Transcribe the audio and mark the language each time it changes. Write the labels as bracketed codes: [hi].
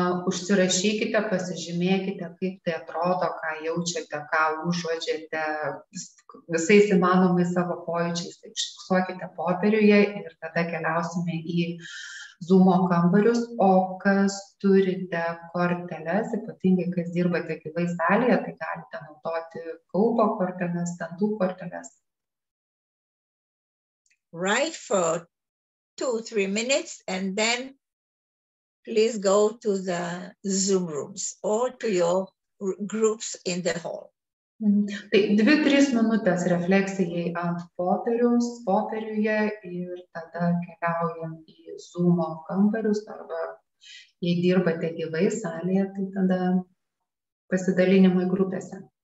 [lt] Užsirašykite, pasižymėkite, kaip tai atrodo, ką jaučiate, ką užuodžiate, visais įmanomais savo pojūčiais. Tai užfiksuokite popieriuje ir tada keliausime į Zoomo kambarius, o kas turite korteles, ypatingai kas dirbate gyvai salėje, tai galite naudoti kaupo korteles, dantų korteles. [en] Write for 2-3 minutes and then please go to the Zoom rooms or to your groups in the hall. [lt] Tai 2-3 minutės refleksijai ant popieriuje ir tada keliaujam į Zoomo kambarius arba jei dirbate gyvai salėje, tai tada pasidalinimai grupėse.